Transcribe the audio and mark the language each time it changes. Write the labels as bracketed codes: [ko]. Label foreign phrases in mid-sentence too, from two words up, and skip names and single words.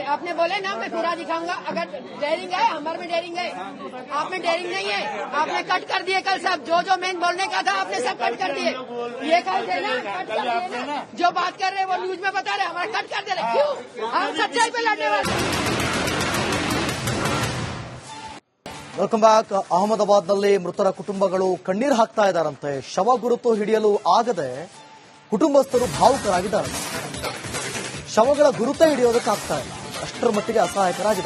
[hi] आपने बोले ना मैं पूरा दिखाऊंगा। अगर डेयरिंग है, हमारे में डेयरिंग है, आप में डेयरिंग नहीं है। आपने कट कर दिए कल सब, जो मेन बोलने का था आपने सब कट कर दिए। ये कह दे ना, कट कर दिए ना। जो बात कर रहे हैं वो न्यूज में बता रहे, हमारा कट कर दे रहे। क्यों? हम सच्चाई पे लड़ने वाले। [en] welcome back. [kn] ಅಹಮದಾಬಾದ್ನಲ್ಲಿ ಮೃತರ ಕುಟುಂಬಗಳು ಕಣ್ಣೀರು ಹಾಕ್ತಾ ಇದ್ದಾರಂತೆ. ಶವ ಗುರುತು ಹಿಡಿಯಲು ಆಗದೆ ಕುಟುಂಬಸ್ಥರು ಭಾವುಕರಾಗಿದ್ದಾರೆ. ಶವಗಳ ಗುರುತ ಹಿಡಿಯೋದಕ್ಕಾಗ್ತಾ ಇಲ್ಲ, ಅಷ್ಟರ ಮಟ್ಟಿಗೆ ಅಸಹಾಯಕರಾಗಿದೆ.